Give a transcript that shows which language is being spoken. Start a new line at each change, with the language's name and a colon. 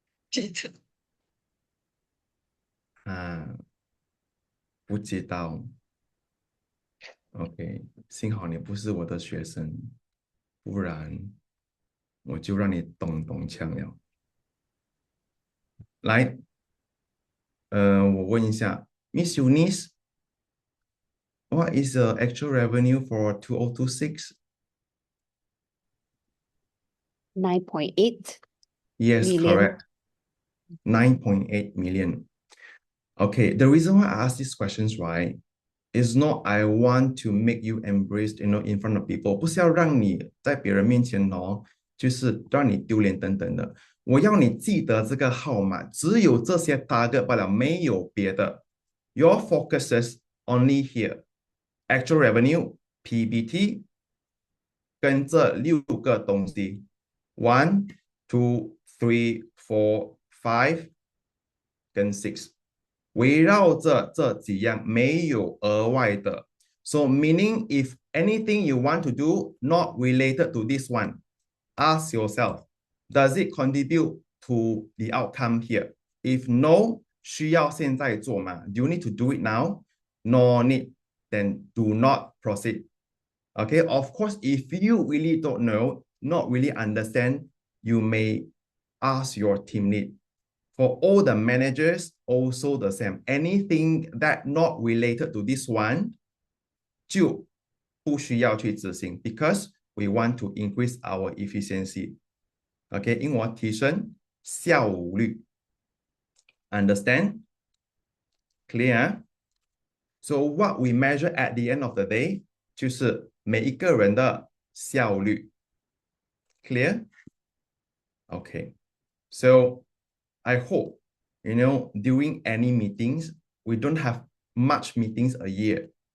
Chinese: 记得啊，不知道。 OK，幸好你不是我的学生，不然我就让你咚咚锵了。来，我问一下，
English: Miss Eunice，what is the actual revenue for 2026? 9.8 Yes, million. correct. 9.8 million. Okay, the reason why I ask these questions, right, is not I want to make you embraced, in front of people，
Chinese: 不是要让你在别人面前就是让你丢脸等等的。我要你记得这个号码，只有这些 target 罢了，没有别的。
English: Your focuses only here. Actual revenue,
Chinese: PBT，跟这6个东西，1, 2, 3, 4, 5跟6。围绕着这几样，没有额外的。
English: So meaning if anything you want to do not related to this one, ask yourself, does it contribute to the outcome here? If no,
Chinese: 需要现在做吗？
English: Do you need to do it now? No need, then do not proceed. Okay, of course, if you really don't know, not really understand, you may ask your team lead. For all the managers, also the same. Anything that not related to this one,
Chinese: 就不需要去执行
English: because we want to increase our efficiency.
Chinese: Okay, 因为我提升效率。
English: Understand? Clear? So what we measure at the end of the day,
Chinese: 就是每一个人的效率。
English: Clear? Okay. So I hope, during any meetings, we don't have much meetings a year.